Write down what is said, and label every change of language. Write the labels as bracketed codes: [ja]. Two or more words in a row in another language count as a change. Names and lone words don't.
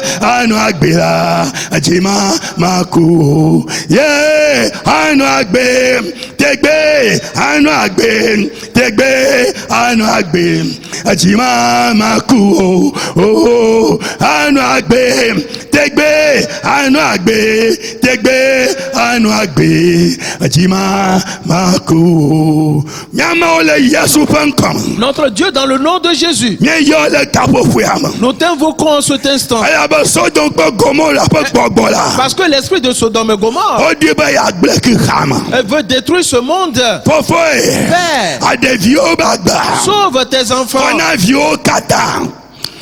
[ee] anu agbela ajima maku ye anu agbe tegbe anu agbe tegbe anu agbe ajima maku o anu agbe tegbe anu agbe tegbe anu agbe ajima maku nyama ole Yesu pankam. [fr] Notre Dieu, dans le nom de Jésus, nous t'invoquons en cet instant. Parce que l'esprit de Sodome et Gomorrhe veut détruire ce monde. Père, sauve tes enfants.